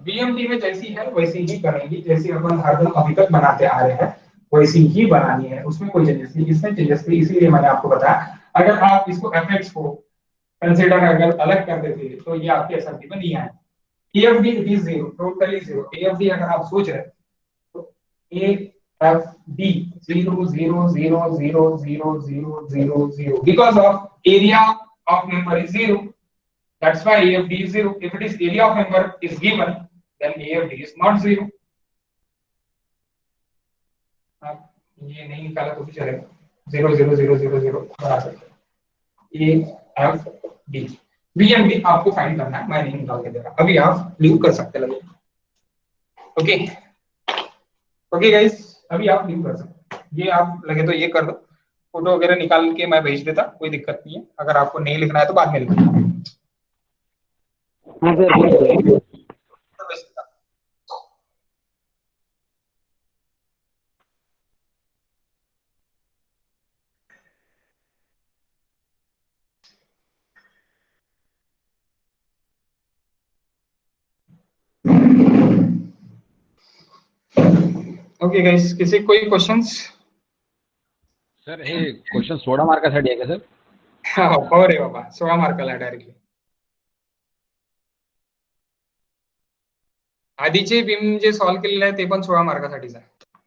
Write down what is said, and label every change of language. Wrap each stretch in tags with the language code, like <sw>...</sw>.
<hi>BMT में जैसी है वैसी ही बनेगी, जैसी अपन हरदम अभी तक बनाते आ रहे हैं वैसी ही बनानी है, उसमें कोई चेंजेस नहीं. इसमें चेंजेस थी इसीलिए मैंने आपको बताया. अगर आप इसको fx को कंसीडर अगर अलग कर देते तो ये आपके एसएमटी में नहीं आए. AFD it is 0, totally 0. AFD अगर आप सोच रहे तो AFD 0 0 0 0 0 0 0 0</hi> <en>because of area of member is 0. That's why AFD is 0. If it is area of member is given, then AFD is not 0.</en> <hi>आप ये नहीं निकाला तो भी चलेगा. 0 0 0 0 0 बना सकते हैं. AFD BMD आपको फाइंड करना है, मैं नहीं निकाल के दे रहा. अभी आप लीव कर सकते लगे. ओके गाइस अभी आप लीव कर सकते. ये आप लगे तो ये कर दो. फोटो वगैरह निकाल के मैं भेज देता, कोई दिक्कत नहीं है. अगर आपको नहीं लिखना है तो बाद में लिखना. हाँ सर. ओके गाइस किसी कोई क्वेश्चंस?</hi> <mr>सर हे क्वेश्चन 16 मार्कासाठी आहे का सर? हो रे बाबा 16 मार्काला डायरेक्टली. आधीचे बीम जे सॉल्व्ह केलेले आहे ते पण 16 मार्कासाठीच आहे.</mr>